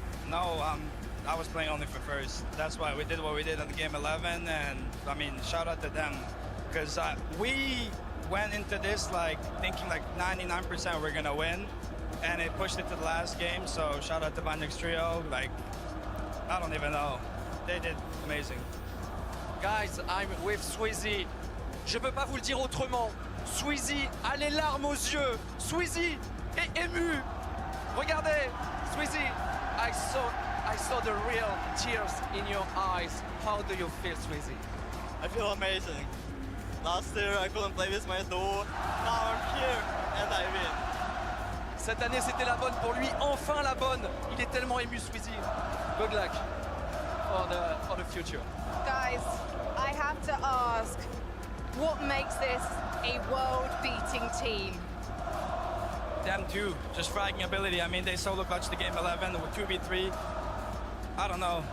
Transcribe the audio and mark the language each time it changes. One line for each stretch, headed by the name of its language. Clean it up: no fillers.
English: No, I was playing only for first. That's why we did what we did in the game 11, and I mean, shout out to them. Because we went into this like thinking like 99% we're gonna win, and it pushed it to the last game. So shout out to Vanix Trio. Like, I don't even know, they did amazing. Guys, I'm with Sweezy.
French: Je peux pas vous le dire autrement. Sweezy a les larmes aux yeux. Sweezy est ému. Regardez, Sweezy,
English: I saw the real tears in your eyes. How do you feel, Sweezy? I feel amazing. Last year I couldn't play with my duo. Now I'm here and I win.
French: Cette année c'était la bonne pour lui, enfin la bonne. Il est tellement ému, Sweezy.
English: Good luck for the future. Guys, I have to ask, what makes this a world-beating team? Them too, just fragging ability. I mean, they solo clutched the game 11 with 2v3. I don't know.